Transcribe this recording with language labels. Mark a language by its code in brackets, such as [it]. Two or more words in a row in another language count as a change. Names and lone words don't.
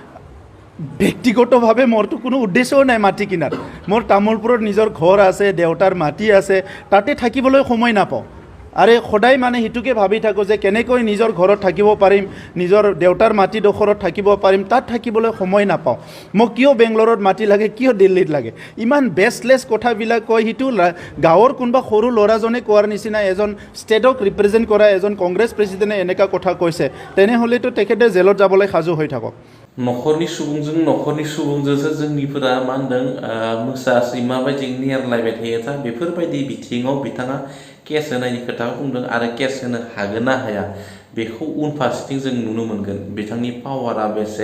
[as] ব্যক্তিগতভাৱে মোৰতো কোনো উদ্দেশ্যও নাই মাটি কিনাৰ মোৰ তামোলপুৰত নিজৰ ঘৰ আছে দেউতাৰ মাটি আছে তাতে থাকিবলৈ সময় নাপাওঁ আৰে সদায় মানে হিতুকে ভাবি থাকোঁ যে কেনেকৈ নিজৰ ঘৰত থাকিব পাৰিম নিজৰ দেউতাৰ মাটিডোখৰত থাকিব পাৰিম তাত থাকিবলৈ সময় নাপাওঁ মোক কিয় বেংগলোৰত মাটি লাগে কিয় দিল্লীত লাগে ইমান বেচলেছ কথাবিলাক কয় সিটো গাঁৱৰ কোনোবা সৰু ল'ৰাজনে কোৱাৰ নিচিনা এজন ষ্টেটক ৰিপ্ৰেজেণ্ট কৰা এজন কংগ্ৰেছ প্ৰেচিডেণ্টে এনেকুৱা কথা কৈছে তেনেহ'লেতো তেখেতে জেলত যাবলৈ সাজু হৈ থাকক [brx] न'खरनि सुबुंजोंसो जोंनिफोरा मा होनदों मोसा सैमा बायदि नेरलायबाय थायो दा बेफोरबायदि बिथिङाव बिथाङा केस होनायनि खोथा बुंदों आरो केस होनो हागोन ना हाया बेखौ उनफारसेथिं जों नुनो मोनगोन बिथांनि पावारा बेसे